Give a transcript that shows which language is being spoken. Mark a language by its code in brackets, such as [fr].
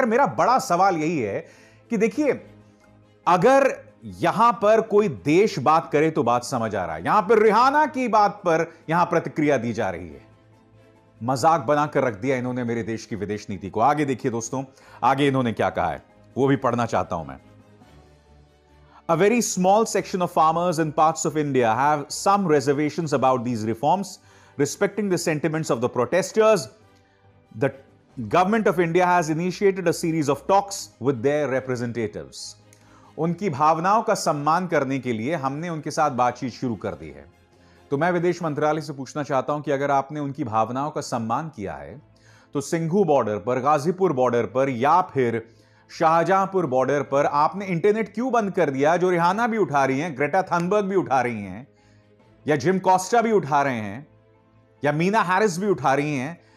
[hi] मगर मेरा बड़ा सवाल यही है कि देखिए, अगर यहां पर कोई देश बात करे तो बात समझ आ रहा है, यहां पर रिहाना की बात पर यहां प्रतिक्रिया दी जा रही है। मजाक बनाकर रख दिया इन्होंने मेरे देश की विदेश नीति को। आगे देखिए दोस्तों, आगे इन्होंने क्या कहा है वो भी पढ़ना चाहता हूं मैं। [en] A very small section of farmers in parts of India have some reservations about these reforms. Respecting the sentiments of the protesters, the government of India has initiated a series of talks with their representatives. [hi] उनकी भावनाओं का सम्मान करने के लिए हमने उनके साथ बातचीत शुरू कर दी है। तो मैं विदेश मंत्रालय से पूछना चाहता हूं कि अगर आपने उनकी भावनाओं का सम्मान किया है तो सिंघू बॉर्डर पर, गाजीपुर बॉर्डर पर या फिर शाहजहांपुर बॉर्डर पर आपने इंटरनेट क्यों बंद कर दिया, जो रिहाना भी उठा रही हैं, ग्रेटा थनबर्ग भी उठा रही हैं, या जिम कॉस्टा भी उठा रहे हैं, या मीना हैरिस भी उठा रही हैं।